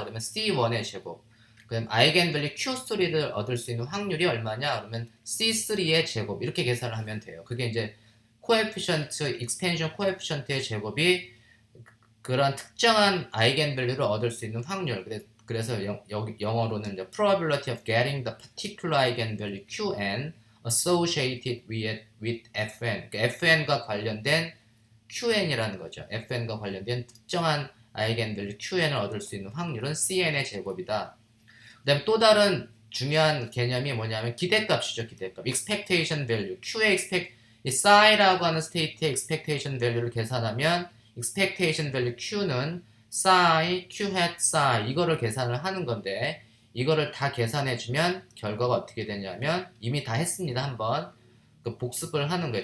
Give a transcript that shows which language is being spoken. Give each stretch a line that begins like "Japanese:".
Korean: 그러면 C1의 제곱. 그럼 아이겐밸류 Q3를 얻을 수 있는 확률이 얼마냐? 그러면 C3의 제곱. 이렇게 계산을 하면 돼요. 그게 이제 코에피션트, 익스펜션 코에피션트의 제곱이 그런 특정한 아이겐밸류를 얻을 수 있는 확률. 그래서 여기 영어로는 이제
English: probability of getting the particular eigenvalue Qn associated with Fn.
Korean: 그러니까 Fn과 관련된 QN이라는 거죠. FN과 관련된 특정한 아이겐밸류 QN을 얻을 수 있는 확률은 CN의 제곱이다. 그 다음에 또 다른 중요한 개념이 뭐냐면 기대값이죠. 기대값. expectation value. 이 psi라고 하는 스테이트의 expectation value를 계산하면 expectation value Q는 psi, Q hat psi 이거를 계산을 하는 건데 이거를 다 계산해주면 결과가 어떻게 되냐면 이미 다 했습니다. 한번. 복습을 하는 거예요.